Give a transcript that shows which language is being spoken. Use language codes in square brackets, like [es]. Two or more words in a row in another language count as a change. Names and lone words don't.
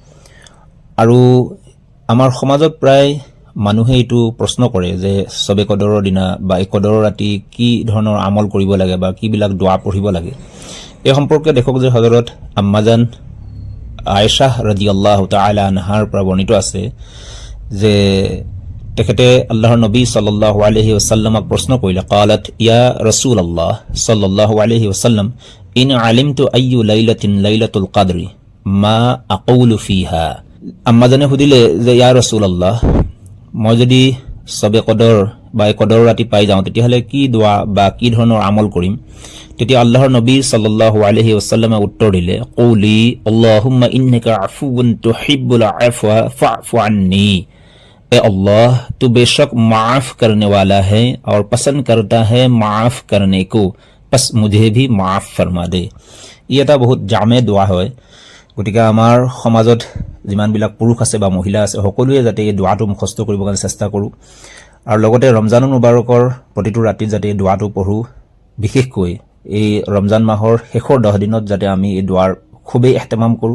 [as] আৰু আমাৰ সমাজত প্ৰায় মানুহে এইটো প্ৰশ্ন কৰে যে সবে কদৰৰ দিনা বা এই কদৰৰ ৰাতি কি ধৰণৰ আমল কৰিব লাগে বা কিবিলাক দোৱা পঢ়িব লাগে। এই সম্পৰ্কে দেখক যে হযৰত আম্মাজান আয়েশা [ar] رضي الله تعالى عنها [as] পৰা বৰ্ণিত আছে যে তেখেতে আল্লাহৰ নবী [ar] صلى الله عليه وسلم [as] প্ৰশ্ন কৰিলে [ar] قالت يا رسول الله صلى الله عليه وسلم إن علمت أي ليلة ليلة القدر ما أقول فيها. [as] আম্মাজানে সুধিলে যে ইয়া ৰাসূলুল্লাহ, মই যদি সবে কদৰ বা এই কদৰ ৰাতি পাই যাওঁ তেতিয়াহ'লে কি দোৱা বা কি ধৰণৰ আমল কৰিম। তেতিয়া আল্লাহৰ নবী [ar] صلى الله عليه وسلم [as] উত্তৰ দিলে [ar] قولي اللهم إنك عفو تحب العفو فاعف عني. [hi] ए अल्लाह, तू बेशक माफ करने वाला है और पसंद करता है माफ करने को, बस मुझे भी माफ फरमा दे। [as] ই এটা বহুত জামে দোৱা হয়। গতিকে আমাৰ সমাজত যিমানবিলাক পুৰুষ আছে বা মহিলা আছে সকলোৱে যাতে এই দোৱাটো মুখস্থ কৰিবৰ কাৰণে চেষ্টা কৰোঁ। আৰু লগতে ৰমজান মুবাৰকৰ প্ৰতিটো ৰাতিত যাতে এই দোৱাটো পঢ়োঁ। বিশেষকৈ এই ৰমজান মাহৰ শেষৰ 10 দিনত যাতে আমি এই দোৱাৰ খুবেই ইহতেমাম কৰোঁ।